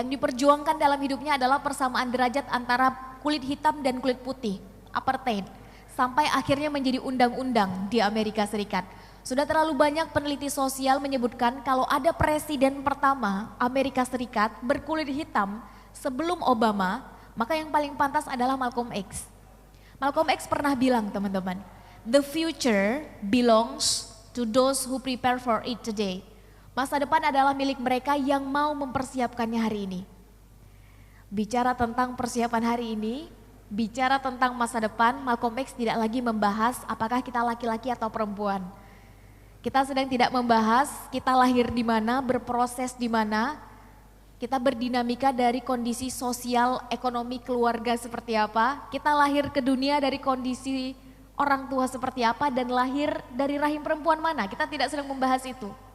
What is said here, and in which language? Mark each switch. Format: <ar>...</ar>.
<id>Yang diperjuangkan dalam hidupnya adalah persamaan derajat antara kulit hitam dan kulit putih, apartheid, sampai akhirnya menjadi undang-undang di Amerika Serikat. Sudah terlalu banyak peneliti sosial menyebutkan kalau ada presiden pertama Amerika Serikat berkulit hitam sebelum Obama, maka yang paling pantas adalah Malcolm X.</id> <en>Malcolm X</en> <id>pernah bilang teman-teman,</id> <en>the future belongs to those who prepare for it today.</en> <id>Masa depan adalah milik mereka yang mau mempersiapkannya hari ini. Bicara tentang persiapan hari ini, bicara tentang masa depan, Malcolm X tidak lagi membahas apakah kita laki-laki atau perempuan. Kita sedang tidak membahas kita lahir di mana, berproses di mana, kita berdinamika dari kondisi sosial, ekonomi, keluarga seperti apa, kita lahir ke dunia dari kondisi orang tua seperti apa, dan lahir dari rahim perempuan mana, kita tidak sedang membahas itu.</id>